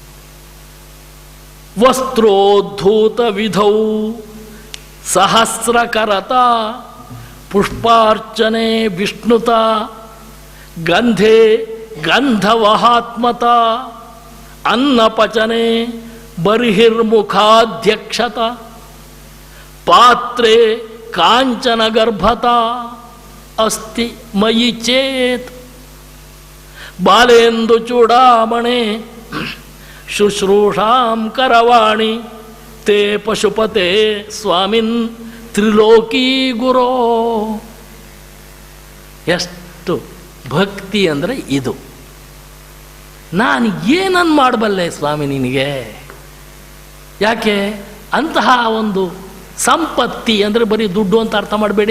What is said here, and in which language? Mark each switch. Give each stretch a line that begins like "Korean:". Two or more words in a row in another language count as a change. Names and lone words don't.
Sanskrit: ವಸ್ತ್ರೋದ್ಧೂತ ವಿಧೌ ಸಹಸ್ರಕರತ ಪುಷ್ಪಾರ್ಚನೆ ವಿಷ್ಣುತ ಗಂಧೆ ಗಂಧವಹಾತ್ಮತ ಅನ್ನಪಚನೆ ಬರ್ಹಿರ್ಮುಖಾಧ್ಯಕ್ಷತ ಪಾತ್ರೆ ಕಾಂಚನ ಗರ್ಭತ ಅಸ್ತಿ ಮಯಿ ಚೇತ್ ಬಾಲೇಂದು ಚೂಡಾಮಣೆ ಶುಶ್ರೂಷಾಂ ಕರವಾಣಿ ತೇ ಪಶುಪತೆ ಸ್ವಾಮಿನ್ ತ್ರಿಲೋಕೀ ಗುರೋ.
Kannada: ಎಷ್ಟು ಭಕ್ತಿ ಅಂದರೆ ಇದು. ನಾನು ಏನನ್ನು ಮಾಡಬಲ್ಲೆ ಸ್ವಾಮಿ ನಿನಗೆ? ಯಾಕೆ ಅಂತಹ ಒಂದು ಸಂಪತ್ತಿ ಅಂದರೆ ಬರೀ ದುಡ್ಡು ಅಂತ ಅರ್ಥ ಮಾಡಬೇಡಿ.